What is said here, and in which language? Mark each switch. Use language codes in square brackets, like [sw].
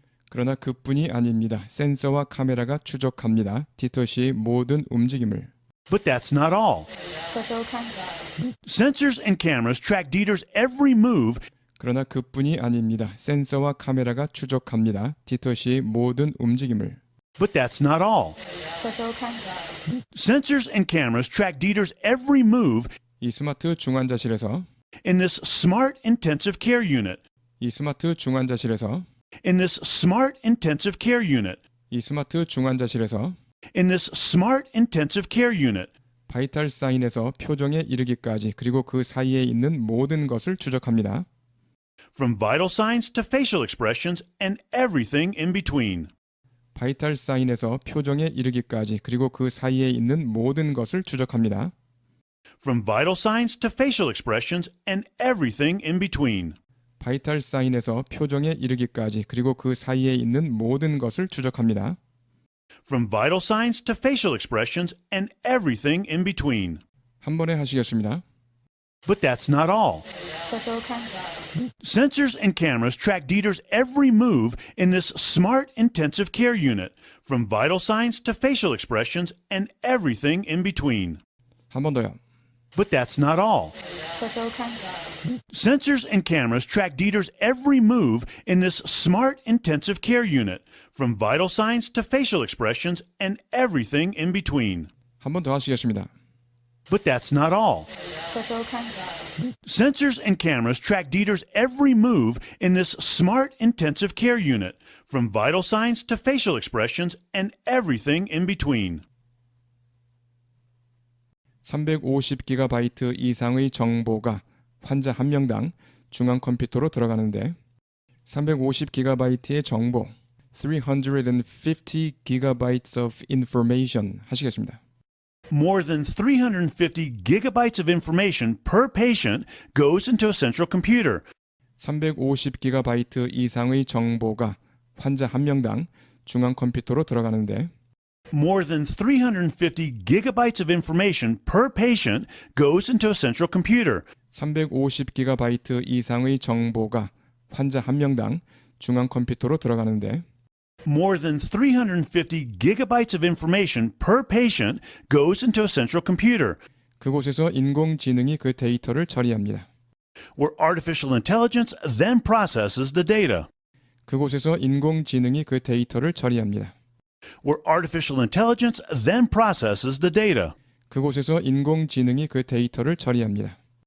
[ko] 그러나 그뿐이 아닙니다. 센서와 카메라가 추적합니다. 디터 씨의 모든 움직임을. [en] But that's not all. Sensors and cameras track Dieter's every move. [ko] 그러나 그뿐이 아닙니다. 센서와 카메라가 추적합니다. 디터 씨의 모든 움직임을. [en] But that's not all. Sensors and cameras track Dieter's every move [ko] 이 스마트 중환자실에서 [en] in this smart intensive care unit. [ko] 이 스마트 중환자실에서 [en] In this smart intensive care unit. [ko] 이 스마트 중환자실에서 [en] In this smart intensive care unit. [ko] 바이탈 사인에서 표정에 이르기까지 그리고 그 사이에 있는 모든 것을 추적합니다. [en] From vital signs to facial expressions and everything in between. [ko] 바이탈 사인에서 표정에 이르기까지 그리고 그 사이에 있는 모든 것을 추적합니다. [en] From vital signs to facial expressions and everything in between. [ko] 바이탈 사인에서 표정에 이르기까지 그리고 그 사이에 있는 모든 것을 추적합니다. [en] From vital signs to facial expressions and everything in between. [ko] 한 번에 하시겠습니다. [en] But that's not all. Sensors and cameras track Dieter's every move in this smart intensive care unit, from vital signs to facial expressions and everything in between. [ko] 한 번 더요. [en] But that's not all. Sensors and cameras track Dieter's every move in this smart intensive care unit, from vital signs to facial expressions and everything in between. [ko] 한 번 더 하시겠습니다. [en] But that's not all. Sensors and cameras track Dieter's every move in this smart intensive care unit, from vital signs to facial expressions and everything in between. [ko] 350GB 이상의 정보가 환자 한 명당 중앙 컴퓨터로 들어가는데 350GB의 정보 [en] 350GB of information [ko] 하시겠습니다. [en] More than 350 gigabytes of information per patient goes into a central computer. [ko] 350GB 이상의 정보가 환자 한 명당 중앙 컴퓨터로 들어가는데 [en] More than 350 gigabytes of information per patient goes into a central computer. [ko] 350GB 이상의 정보가 환자 한 명당 중앙 컴퓨터로 들어가는데 [en] More than 350 gigabytes of information per patient goes into a central computer. [ko] 그곳에서 인공지능이 그 데이터를 처리합니다. [en] Where artificial intelligence then processes the data. [ko] 그곳에서 인공지능이 그 데이터를 처리합니다. [en] Where artificial intelligence then processes the data. [ko] 그곳에서 인공지능이 그 데이터를 처리합니다.